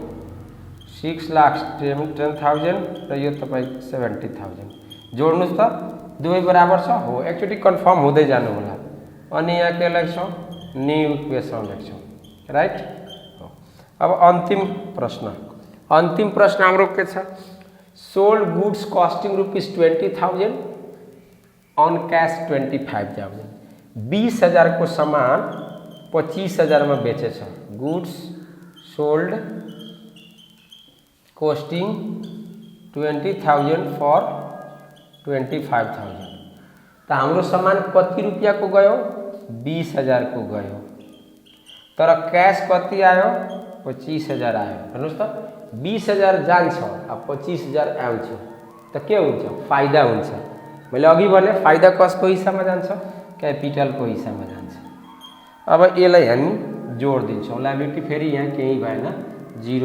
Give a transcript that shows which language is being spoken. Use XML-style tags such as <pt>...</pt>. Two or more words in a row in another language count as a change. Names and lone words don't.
<ne>6,10,000 र यो तपाईको 70,000 जोड्नुस् त दुवै बराबर छ हो एकचोटि कन्फर्म हुँदै जानु होला अनि यहाँ के लेख्छौं</ne> <en>new equation</en> <ne>लेख्छौं राइट अब अन्तिम प्रश्न हाम्रो के छ</ne> <en>sold goods costing ₹20,000 on cash 25,000</en> <ne>20,000 को सामान 25,000</ne> <hi>में बेचे</hi> <ne>छ</ne> <en>goods sold costing 20,000 for 25,000</en> <ne>तो हाम्रो सामान कति रुपया को गयो 20,000 को गयो तर कैश कति आयो 25,000 आयो हेर्नुस् त 20,000 जान्छ अब 25,000 आउँछ त के हुन्छ फाइदा हुन्छ मैले अघि भने फाइदा कसको हिस्सामा जान्छ क्यापिटलको हिस्सामा जान्छ अब यसलाई हामी जोड दिन्छौं लायबिलिटी फेरि यहाँ केही भएन 0</ne>